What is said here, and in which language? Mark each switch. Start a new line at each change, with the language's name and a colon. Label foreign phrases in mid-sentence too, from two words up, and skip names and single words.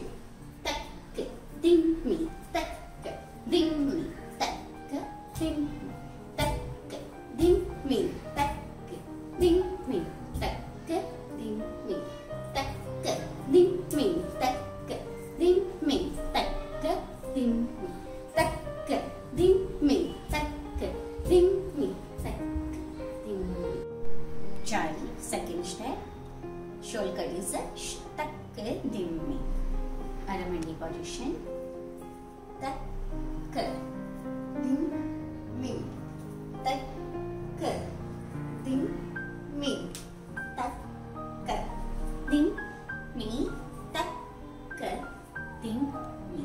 English: Tak, ka, dim, mi, tak, ka, dim, mi, tak, ka, dim, mi, tak, ka, dim, mi, tak, ka, dim, mi, tak, ka, dim, mi, tak, ka, dim, mi, tak, ka, dim, mi, tak, ka, dim, mi, tak, ka, dim, mi, tak, ka, dim, mi, tak, ka, dim, mi. Chaari, second step. Shoulder is a tak, ka, dim, mi. Aramandi position. Tak, ka, dim, mi, tak, ka, dim, mi, tak, ka, dim, mi, tak, ka, dim, mi.